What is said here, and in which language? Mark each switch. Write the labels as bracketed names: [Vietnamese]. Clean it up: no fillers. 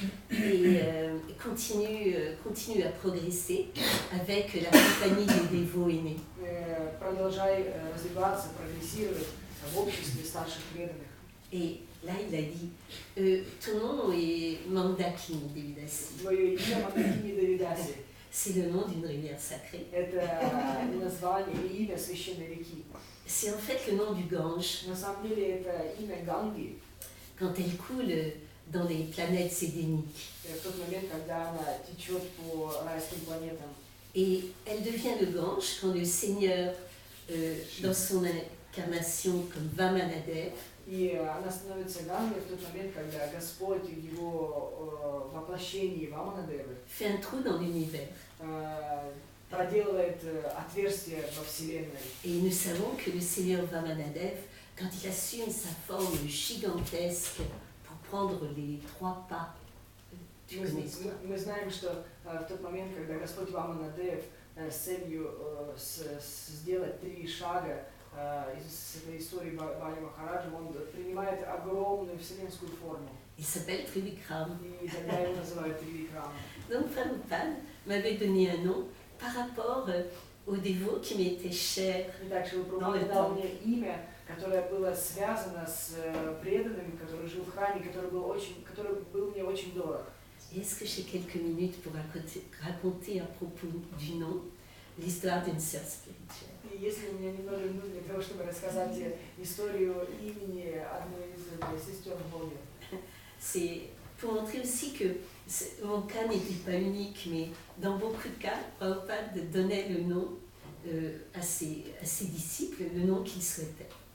[French] Et continue à progresser avec la compagnie des dévots aînés. [Russian] Продолжай развиваться, прогрессировать в обществе старших преданных. [French] Et là, il a dit, ton nom est Mandakini Devidasi. [Russian] Твое имя Мангакини Девидаси. [French] C'est le nom d'une rivière sacrée. [Russian] Это название или имя священной реки. [French] C'est en fait le nom du Gange. [Russian] На самом деле это имя Ганги. [French] Quand elle coule dans les planètes sédéniques. [Russian] В тот момент, когда она течет по райским планетам. [French] Et elle devient le Gange quand le Seigneur, dans son incarnation comme Vamanadev, [Russian] И она становится Гангой в тот момент, когда Господь в его воплощении Ваманадевы [French] fait un trou dans l'univers. [Russian] Проделывает отверстие во Вселенной. [French] Et nous savons que le Seigneur Vamanadev, quand il assume sa forme gigantesque pour prendre les 3 pas du connaissement, [Russian] Мы знаем, что в тот момент, когда Господь Ваманадев с целью сделать 3 шага из этой истории Бали Махараджа, он принимает огромную вселенскую форму. [French] il s'appelle Trivikram. [Russian] И тогда его называют Тривикрам. [French] Donc Prabhupada m'avait donné un nom par rapport aux dévots qui m'étaient chers. [Russian] Итак, Шрила дал мне имя, которое было связано с преданным, который жил в храме, который был мне очень дорог. [French] Est-ce que j'ai quelques minutes pour raconter à propos du nom l'histoire d'une sœur spirituelle? [Russian] И если у меня немного минут для того, чтобы рассказать историю имени одной из сестер в Боге. [French] C'est pour montrer aussi que mon cas n'était pas unique, mais dans beaucoup de cas, Prabhupada donnait le nom à ses disciples, le nom qu'il souhaitait.